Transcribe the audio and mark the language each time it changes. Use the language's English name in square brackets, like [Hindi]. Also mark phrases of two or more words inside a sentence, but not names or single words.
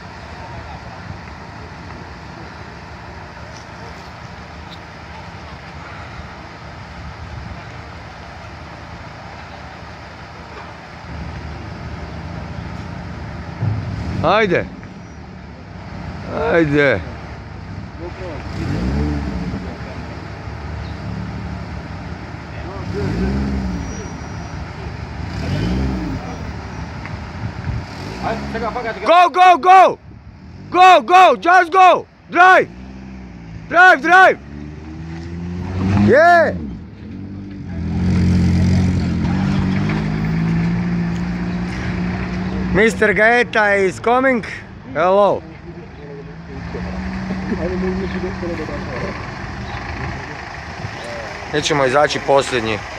[Croatian] Ajde. Ajde. [English] Go, go, go! Go, go, just go! Drive! Drive, drive! Yeah! Mr. Gaeta is coming. Hello. [Croatian] Mi ćemo izaći posljednji.